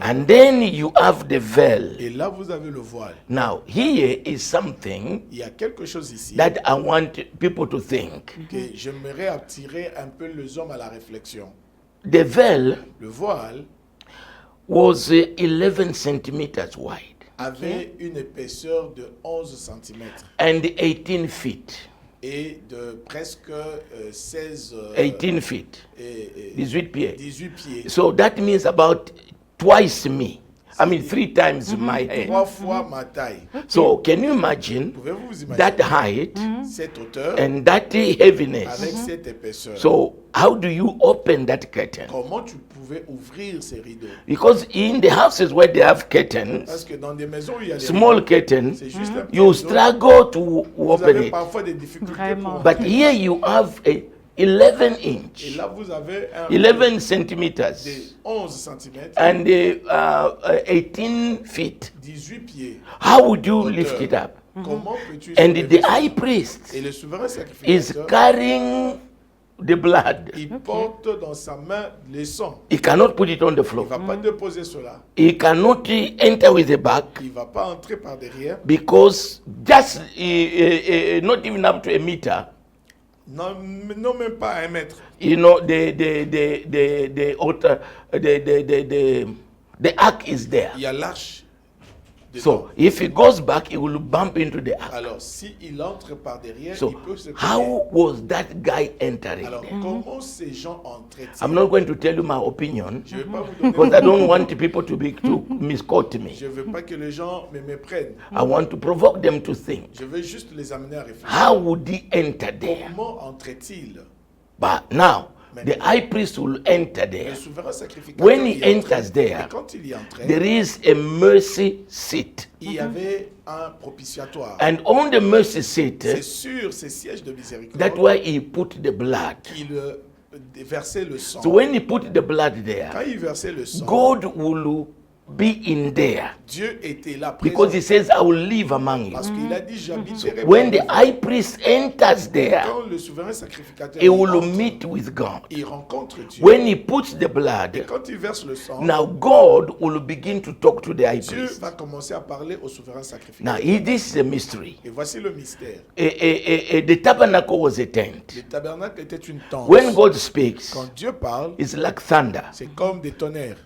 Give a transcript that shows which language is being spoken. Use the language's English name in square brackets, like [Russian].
[English] And then you have the veil. [French] Et là, vous avez le voile. [English] Now, here is something [French] Il y a quelque chose ici [English] that I want people to think. [French] que j'aimerais attirer un peu les hommes à la réflexion. [English] The veil [French] Le voile [English] was 11 centimeters wide [French] avait une épaisseur de 11 cm [English] and 18 feet. [French] et de presque 16 [English] 18 feet. [French] et 18 pieds. 18 pieds. [English] So that means about twice me. I mean, 3 times my head. [French] 3 fois ma taille. [English] So can you imagine [French] Pouvez-vous vous imaginer [English] that height [French] cette hauteur [English] and that heaviness? [French] avec cette épaisseur? [English] So how do you open that curtain? [French] Comment tu pouvais ouvrir ces rideaux? [English] Because in the houses where they have curtains, [French] Parce que dans des maisons où il y a des [English] small [French] rideaux, [English] curtains, [French] c'est juste un petit [English] you [French] rideau. [English] struggle to [French] Vous [English] open [French] avez [English] it. [French] parfois des difficultés Vraiment. pour [English] But [French] entrer. [English] here you have a 11 [French] Et [English] inch, [French] là, vous avez un [English] 11 centimeters, [French] de 11 cm, [English] and 18 feet. [French] 18 pieds. [English] How would you lift it up? [French] Comment peux-tu [English] And [French] soulever [English] the [French] ça? [English] high priest [French] Et le souverain [English] is [French] sacrificateur, [English] carrying the blood. [French] il porte dans sa main le sang. [English] He cannot put it on the [French] Il ne [English] floor. [French] va pas déposer cela. [English] He cannot enter with the back [French] Il ne va pas entrer par derrière. [English] because just not even up to a meter. [French] Non, non, même pas à 1 mètre. [English] You know, the altar, the ark is there. [French] Il y a l'arche. dedans. [English] So if he goes back, he will bump into the ark. [French] Alors, s'il entre par derrière, [English] So [French] il peut se cogner. [English] how was that guy entering [French] Alors, [English] there? [French] comment ces gens entraient? [English] I'm not going to tell you my opinion [French] Je ne vais pas vous donner [English] because I don't want people to misquote me. [French] Je ne veux pas que les gens me méprennent. [English] I want to provoke them to think. [French] Je veux juste les amener à réfléchir. [English] How would he enter there? [French] Comment entrait-il? [English] But now, the high priest will enter [French] Le [English] there. [French] souverain sacrificateur [English] When he [French] y entrait. [English] enters there, [French] Et quand il y entrait, [English] there is a mercy seat. [French] il y avait un propitiatoire. [English] And on the mercy seat, [French] C'est sur ces sièges de miséricorde [English] that's why he put the blood. [French] qu'il versait le sang. [English] So when he put the blood [French] Quand [English] there, [French] il versait le sang, [English] God will be in there. [French] Dieu était là [English] Because [French] présent. [English] he says, I will live among you. [French] Parce qu'il a dit, j'habiterai [English] When the [French] parmi vous. [English] high priest enters there, [French] Quand le souverain sacrificateur [English] he [French] y [English] will [French] entre, [English] meet with God. [French] il rencontre Dieu. [English] When he puts the [French] Et [English] blood, [French] quand il verse le sang, [English] now God will begin to talk to the high [French] Dieu [English] priest. [French] va commencer à parler au souverain [English] Now, [French] sacrificateur. [English] this is a mystery. [French] Et voici le mystère. [English] The tabernacle was a tent. [French] Le tabernacle était une tente. [English] When God speaks, [French] Quand Dieu parle, [English] it's like thunder. [French] c'est comme des tonnerres.